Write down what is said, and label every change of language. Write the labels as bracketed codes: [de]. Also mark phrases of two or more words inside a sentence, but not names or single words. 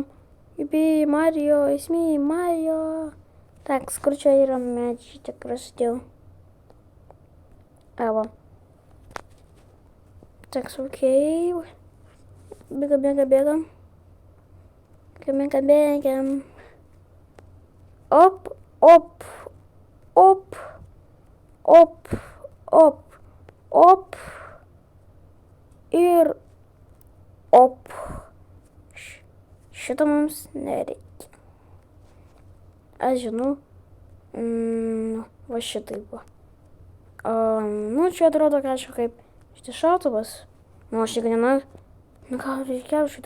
[lt] Jubi, Mario, esmė, Mario. Taks, kur čia yra medžiai, tik prasidėjau. Va. Taks, okei. Bėgam. Bėgam. Op, op. Op. Op. Op. Op. Ir op. Šito mums nereikia. Aš žinau. Va šitaip va. Nu, čia atrodo kažkaip kaip šitas šautuvas. Nu, aš tik nenoriu. Nu, gal reikia šitai.